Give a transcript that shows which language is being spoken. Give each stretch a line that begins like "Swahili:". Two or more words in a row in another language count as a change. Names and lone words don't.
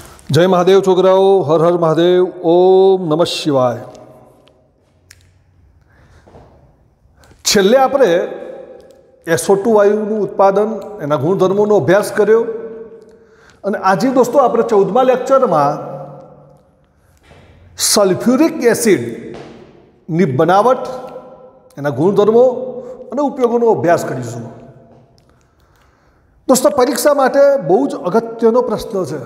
Gujarati: જય મહાદેવ છોકરાઓ, હર હર મહાદેવ, ઓમ નમઃ શિવાય। છેલ્લે આપણે SO2 વાયુનું ઉત્પાદન, એના ગુણધર્મોનો અભ્યાસ કર્યો અને આજે દોસ્તો આપણે 14મા લેક્ચરમાં સલ્ફ્યુરિક એસિડની બનાવટ, એના ગુણધર્મો અને ઉપયોગોનો અભ્યાસ કરીશું। દોસ્તો પરીક્ષા માટે બહુ જ અગત્યનો પ્રશ્ન છે।